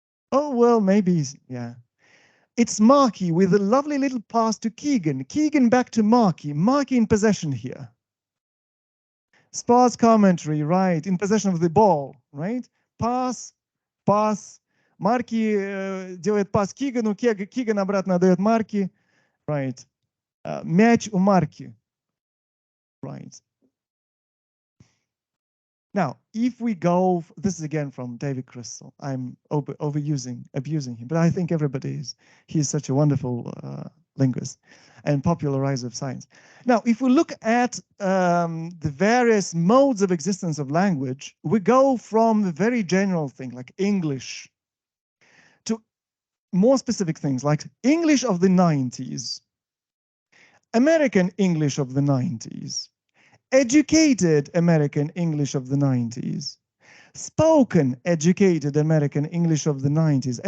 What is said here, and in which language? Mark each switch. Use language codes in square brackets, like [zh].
[en] Oh, well, maybe, yeah. It's Marky with a lovely little pass to Keegan. Keegan back to Marky. Marky in possession here. Spar's commentary, right, in possession of the ball, right? Pass, pass. [ru] Марки делает пас Кигану, Киган обратно отдает Марки, [en] right? [ru] Мяч у Марки, [en] right? Now, if we go, this is again from David Crystal. I'm abusing him, but I think everybody is. He's such a wonderful linguist and popularizer of science. Now, if we look at the various modes of existence of language, we go from the very general thing like English to more specific things like English of the 90s, American English of the 90s, educated American English of the 90s, spoken educated American English of the 90s.